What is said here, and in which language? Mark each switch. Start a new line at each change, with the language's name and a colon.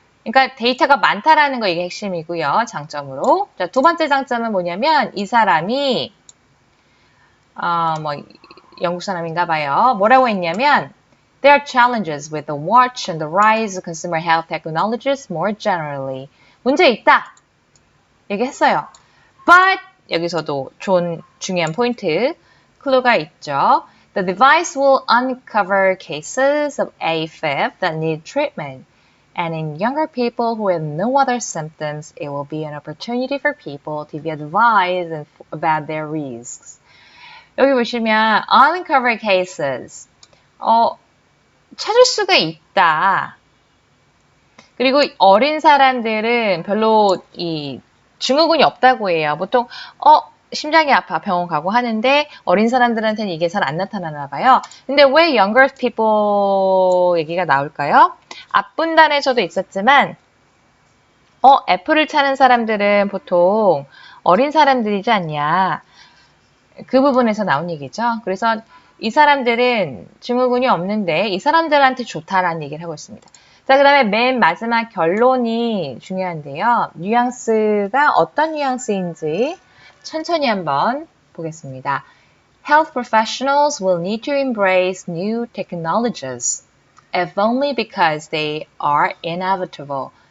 Korean: 그러니까 데이터가 많다라는 거 이게 핵심이고요. 장점으로. 자, 두 번째 장점은 뭐냐면 이 사람이 뭐 영국 사람인가 봐요. 뭐라고 했냐면
English: There are challenges with the watch and the rise of consumer health technologies more generally.
Korean: 문제 있다. 얘기했어요. But 여기서도 좋은 중요한 포인트 클루가 있죠.
English: The device will uncover cases of AFib that need treatment. And in younger people who have no other symptoms, it will be an opportunity for people to be advised about their risks.
Korean: 여기 보시면
English: uncover cases.
Korean: 찾을 수가 있다. 그리고 어린 사람들은 별로 이 증후군이 없다고 해요. 보통 심장이 아파 병원 가고 하는데 어린 사람들한테는 이게 잘 안 나타나나 봐요. 근데 왜
English: younger people
Korean: 얘기가 나올까요? 앞분단에서도 있었지만 애플을 찾는 사람들은 보통 어린 사람들이지 않냐. 그 부분에서 나온 얘기죠. 그래서 이 사람들은 증후군이 없는데 이 사람들한테 좋다라는 얘기를 하고 있습니다. 자, 그 다음에 맨 마지막 결론이 중요한데요. 뉘앙스가 어떤 뉘앙스인지 천천히 한번 보겠습니다.
English: Health professionals will need to embrace new technologies, if only because they are inevitable.